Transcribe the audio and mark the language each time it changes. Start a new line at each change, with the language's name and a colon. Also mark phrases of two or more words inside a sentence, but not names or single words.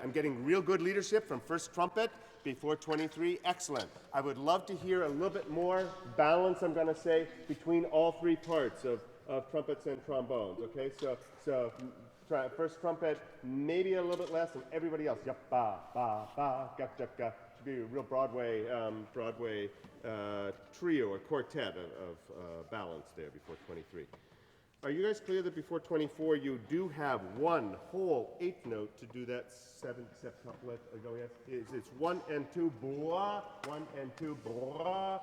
English: I'm getting real good leadership from first trumpet before 23. Excellent. I would love to hear a little bit more balance, I'm going to say, between all three parts of trumpets and trombones. Okay, so first trumpet, maybe a little bit less, and everybody else. Ba, ba, ba, ga, ga, ga. Should be a real Broadway trio or quartet of balance there before 23. Are you guys clear that before 24 you do have one whole 8th note to do that 7th septuplet? It's 1 and 2 blah, 1 and 2 blah.